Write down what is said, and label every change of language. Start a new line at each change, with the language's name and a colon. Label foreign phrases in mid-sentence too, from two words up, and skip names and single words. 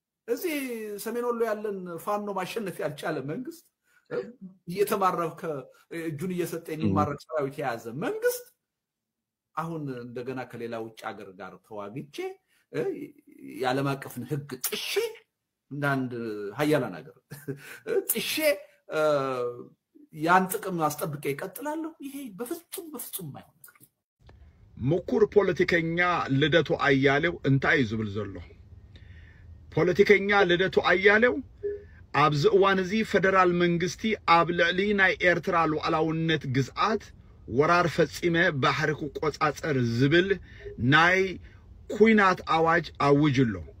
Amharic: እዚህ ሰሜን ወሎ ያለን ፋኖ ማሸነፍ ያልቻለ መንግስት እየተማረከ እጁን እየሰጠ የሚማረክ ሰራዊት የያዘ መንግስት አሁን እንደገና ከሌላ ውጭ ሀገር ጋር ተዋግቼ የዓለም አቀፍን ህግ ጥሼ እንዳንድ ሀያላን ሀገር ጥሼ ያን ጥቅም አስጠብቄ ይቀጥላለሁ። ይሄ በፍጹም አይሆንም።
Tigrinya: ምኩር ፖለቲከኛ ልደቱ አያሌው እንታይ ዝብል ዘሎ ፖለቲከኛ ልደቱ አያሌው ኣብዚ እዋን እዚ ፌደራል መንግስቲ ኣብ ልዕሊ ናይ ኤርትራ ሉዓላውነት ግዝኣት ወራር ፈጺመ ባሕሪ ክቆጻጸር ዝብል ናይ ኩናት ኣዋጅ ኣውጅሎ